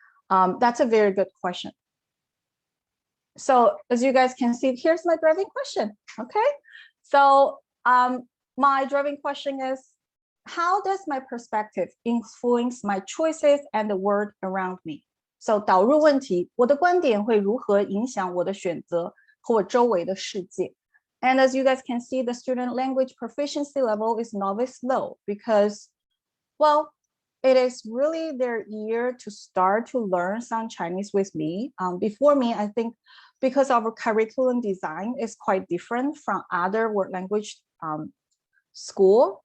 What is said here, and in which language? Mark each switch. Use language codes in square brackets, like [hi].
[en] That's a very good question. So as you guys can see, here's my driving question, okay? So my driving question is, how does my perspective influence my choices and the world around me? [zh] So 导入问题，我的观点会如何影响我的选择和我周围的世界? [en] And as you guys can see, the student language proficiency level is Novice Level because Well, it is really their year to start to learn some Chinese with me. Before me, I think because our curriculum design is quite different from other world language school.